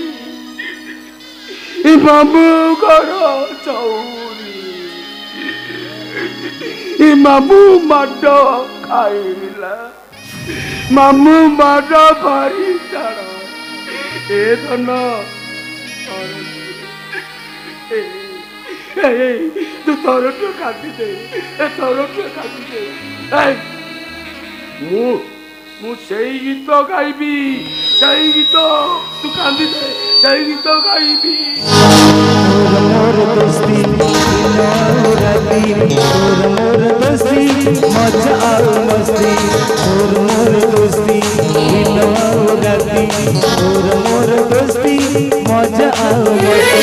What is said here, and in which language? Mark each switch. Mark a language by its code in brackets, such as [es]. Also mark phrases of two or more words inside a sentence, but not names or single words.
[or] ମାମୁ ଘର ଚଉରୀ, ମାମୁ ମାଡ ଖାଇଲା, ମାମୁ ମାଡ ଭାରି ଟାଣ, ଏ ଧନ ତୁ ଥରଟିଏ କାନ୍ଦିଦେ, ଏ ଥରଟିଏ କାନ୍ଦିଦେ। ମୁଁ ସେଇ ଗୀତ ଗାଇବି, ସେଇ ଗୀତ ତୁ କାନ୍ଦିଦେ, ସେଇ ଗୀତ ଗାଇବି। [hne] मोर दोस्ती राती, मोर दोस्ती मजा आओ मस्ती, मोर दोस्ती राती, मोर दोस्ती मजा आओ मस्ती।